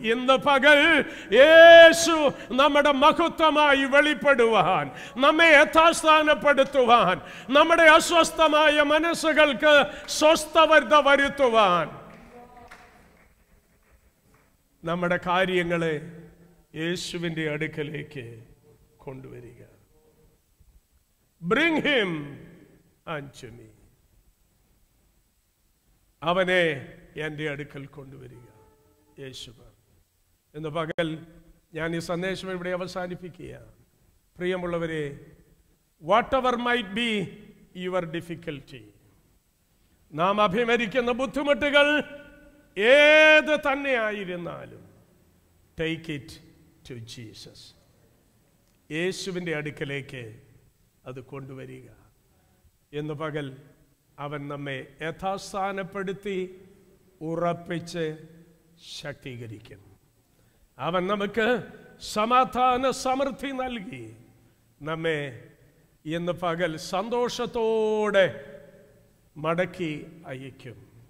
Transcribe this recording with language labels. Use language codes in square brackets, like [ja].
[ml] ഇന്ന് പകൽ യേശു നമ്മുടെ മഹത്വമായി വെളിപ്പെടുവാൻ, നമ്മെ യഥാസ്ഥാനപ്പെടുത്തുവാൻ, നമ്മുടെ അസ്വസ്ഥമായ മനസ്സുകൾക്ക് സ്വസ്ഥത വരുത്തുവാൻ, നമ്മുടെ കാര്യങ്ങളെ യേശുവിൻ്റെ അടുക്കലേക്ക് കൊണ്ടുവരിക. [en] Bring him unto me. [ml] അവനെ എൻ്റെ അടുക്കൽ കൊണ്ടുവരിക. യേശു ഇന്ന് പകൽ ഞാൻ ഈ സന്ദേശം ഇവിടെ അവസാനിപ്പിക്കുകയാണ്. പ്രിയമുള്ളവരെ, [en] whatever might be your difficulty, [ml] നാം അഭിമുഖീകരിക്കുന്ന ബുദ്ധിമുട്ടുകൾ ഏത് തന്നെ ആയിരുന്നാലും, [en] take it to Jesus. [ml] യേശുവിൻ്റെ അടുക്കലേക്ക് അത് കൊണ്ടുവരിക. ഇന്ന് പകൽ അവൻ നമ്മെ യഥാസ്ഥാനപ്പെടുത്തി ഉറപ്പിച്ച് ശക്തീകരിക്കും. അവൻ നമുക്ക് സമാധാന സമൃദ്ധി നൽകി നമ്മെ ഇന്ന് പകൽ സന്തോഷത്തോടെ മടക്കി അയക്കും.